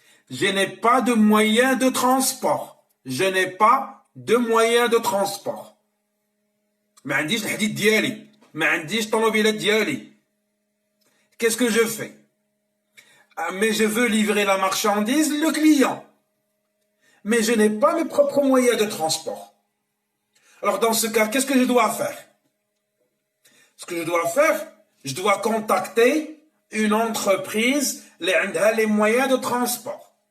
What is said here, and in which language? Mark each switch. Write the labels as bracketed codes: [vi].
[fr] Je n'ai pas de moyen de transport. Je n'ai pas de moyen de transport. [ar] ما عنديش الحديد ديالي. ما عنديش طوموبيلات ديالي. [fr] Qu'est-ce que je fais? Mais je veux livrer la marchandise, le client. Mais je n'ai pas mes propres moyens de transport. Alors, dans ce cas, qu'est-ce que je dois faire? Ce que je dois faire, je dois contacter une entreprise qui a les moyens de transport.